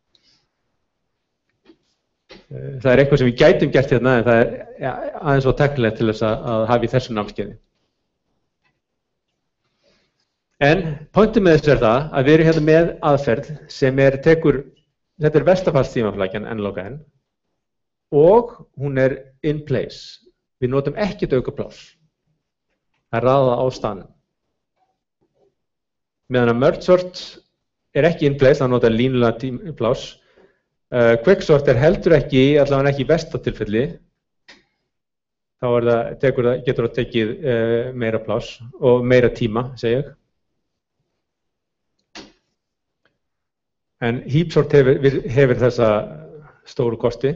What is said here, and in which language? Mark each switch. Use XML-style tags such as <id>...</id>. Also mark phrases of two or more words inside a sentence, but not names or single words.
<is>Það er eitthvað sem við gætum gert hérna, en það er aðeins svo teknilegt til þess að hafa í þessu námskeiði. En pointið með þessu er það að við erum hérna með aðferð sem þetta er verstafallstímaflækjan n-log-n, og hún er</is> <en>in place.</en> <is>Við notum ekkert aukapláss. Það er raðað á staðnum. Meðan að</is> <en>merge sort</en> <is>er ekki</is> <en>in place,</en> <is>það notar línulega pláss. Quicksort er heldur ekki, allavega ekki í versta tilfelli. Þá getur það tekið meira pláss og meira tíma, segi ég. En heapsort hefur þessa stóru kosti.</is>